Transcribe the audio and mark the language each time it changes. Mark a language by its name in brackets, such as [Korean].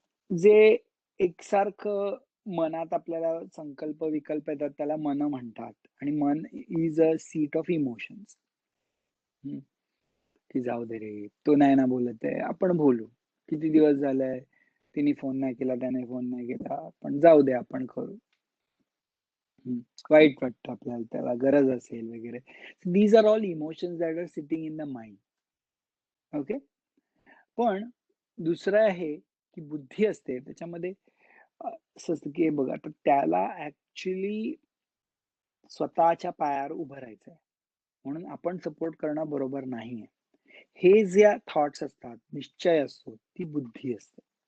[Marathi] जे एकसारखं मनात आपल्याला संकल्प विकल्प येतात त्याला मन म्हणतात आणि [English] मन is a seat of emotions. [Marathi] की जाऊ दे रे, तो नाही ना बोलत आहे, आपण बोलू. किती दिवस झालंय, तिने फोन नाही केला, त्याने फोन नाही केला, पण जाऊ दे आपण करू. वाईट वाटतं आपल्याला, त्याला गरज असेल वगैरे. [English] These are all emotions that are sitting in the mind. Okay. [Marathi] पण दुसरं आहे की बुद्धी असते त्याच्यामध्ये असं असतं की बघा, तर त्याला ऍक्च्युली स्वतःच्या पायावर उभं राहायचंय, म्हणून आपण सपोर्ट करणं बरोबर नाहीये. हे जे थॉट्स असतात, निश्चय असतो, ती बुद्धी असते.